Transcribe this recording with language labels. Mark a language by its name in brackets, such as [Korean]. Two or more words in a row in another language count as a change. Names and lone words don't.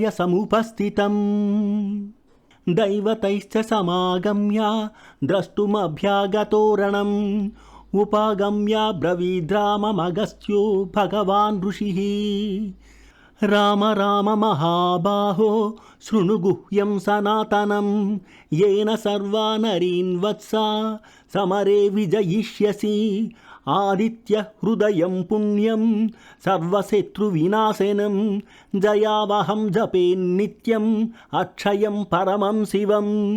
[Sanskrit] సముపస్థితం దైవతైశ్చ సమాగమ్య ద్రష్టుమభ్యాగతో రణం ఉపాగమ్య బ్రవీద్రామమగస్త్యో భగవాన్ ఋషిః రామ రామ మహాబాహో శృణు గుహ్యం సనాతనం येन सर्वानरीन् वत्सा समरे विजयिष्यसि आदित्य हृदयं पुण्यं सर्वशत्रुविनाशनं जयावहं जपे नित्यम् अक्षयं परमं शिवम्